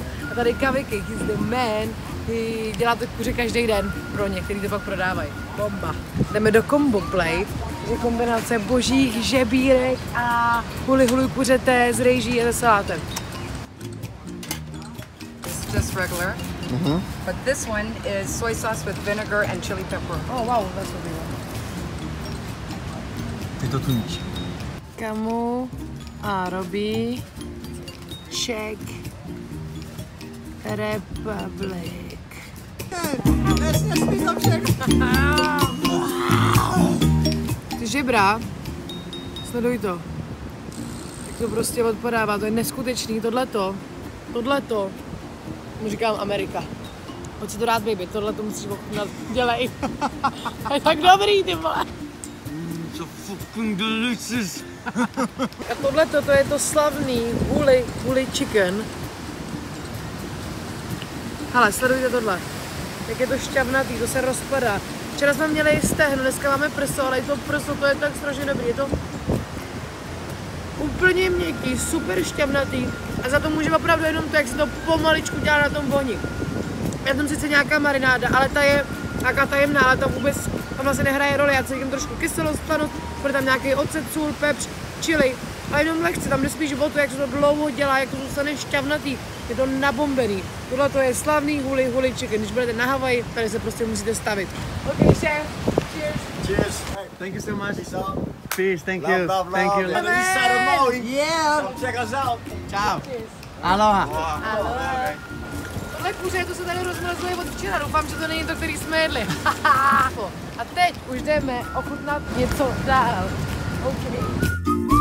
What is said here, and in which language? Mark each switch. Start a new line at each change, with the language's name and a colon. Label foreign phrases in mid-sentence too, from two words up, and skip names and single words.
Czech: A tady Kaviky,
English: he's the man,
Czech: dělá to kuře každý den pro ně, který to pak prodávají. Bomba. Jdeme do Combo Plate, je kombinace božích žebírek a huli huli kuřete s rejží a se salátem.
English: Just regular. But this one is soy sauce with vinegar and chili pepper. Oh wow, that's what we want.
Czech: Ty to tuníš. Kamu a Robbie, Czech Republic. Ty žebra, sleduj to. Jak to prostě odpadává, to je neskutečný, tohleto, mu říkám Amerika. Pojď si to rád, baby, tohleto musíš ochutnat, dělej. Je tak dobrý, ty vole.
English: So fucking delicious.
Czech: A tohleto, to je to slavný Huli Huli Chicken. Hele, sledujte tohle. Jak je to šťavnatý, to se rozpadá. Včera jsme měli stehno, dneska máme prso, ale to prso, to je tak strašně dobrý. Je to úplně měkký, super šťavnatý a za to může opravdu jenom to, jak se to pomaličku dělá na tom ohni. Je tam sice nějaká marináda, ale ta je nějaká tajemná, ale tam vůbec tam vlastně nehraje roli. Já cítím trošku kyselost, slanost, bude tam nějaký ocet, sůl, pepř, chili. A jenom lehce, tam jde spíš o to, jak se to dlouho dělá, jak to zůstane šťavnatý. Je to nabombený. Tohle to je slavný Huli Huli Chicken. Když budete na Havaji, tady se prostě musíte stavit.
English: Okay, chef. Cheers. Cheers. Thank you so much. Peace out. Peace, thank Love, you. love, Thank love. you. On the east side of Maui. Yeah. Come check us out. Ciao. Cheers. Aloha.
Czech: Tohle kuře, to se tady rozmrazuje od včera. Doufám, že to není to, který jsme jedli. A teď už jdeme ochutnat něco dál. Okay.